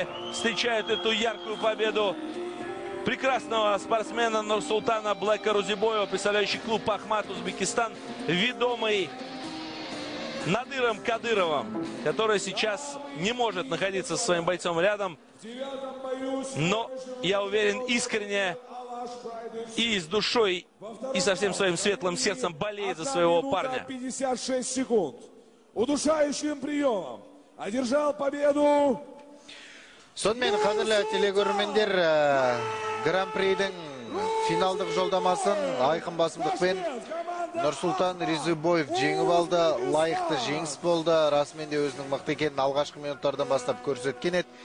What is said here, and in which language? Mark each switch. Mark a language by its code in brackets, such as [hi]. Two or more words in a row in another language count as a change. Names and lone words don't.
[ru] встречают эту яркую победу прекрасного спортсмена Нурсултана Блэка Рузибоева, представляющий клуб Ахмат Узбекистан, ведомый Надыром Кадыровым, который сейчас не может находиться со своим бойцом рядом, но, я уверен, искренне и с душой, и со всем своим светлым сердцем болеет за своего парня. 56 секунд. Удушающим приемом одержал победу. [kk] Сонымен қадірлі телегөрмендер, Гран-придің финалдық жолдамасын айқын басымдықпен Нурсултан Рузибоев жеңіп алды. Лайықты жеңіс болды. Расымен де өзінің мықты екенін алғашқы минуттардан бастап көрсеткен еді.